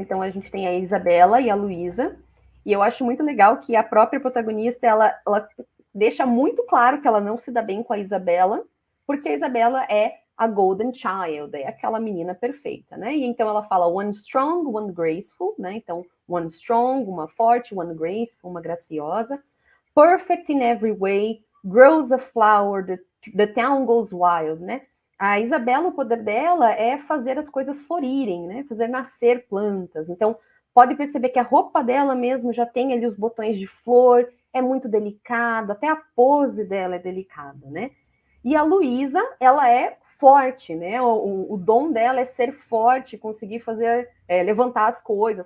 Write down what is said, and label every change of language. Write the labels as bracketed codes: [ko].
[pt] Então a gente tem a Isabela e a Luísa. E eu acho muito legal que a própria protagonista ela deixa muito claro que ela não se dá bem com a Isabela, porque a Isabela é a Golden Child, é aquela menina perfeita, né? E então ela fala [en] one strong, one graceful, [pt] né? Então, [en] one strong, [pt] uma forte, [en] one graceful, [pt] uma graciosa. [en] Perfect in every way, grows a flower, the town goes wild, né? [pt] A Isabela, o poder dela é fazer as coisas florirem, né? Fazer nascer plantas. Então, pode perceber que a roupa dela mesmo já tem ali os botões de flor, é muito delicado, até a pose dela é delicada, né? E a Luísa, ela é forte, né? O dom dela é ser forte, conseguir fazer, levantar as coisas.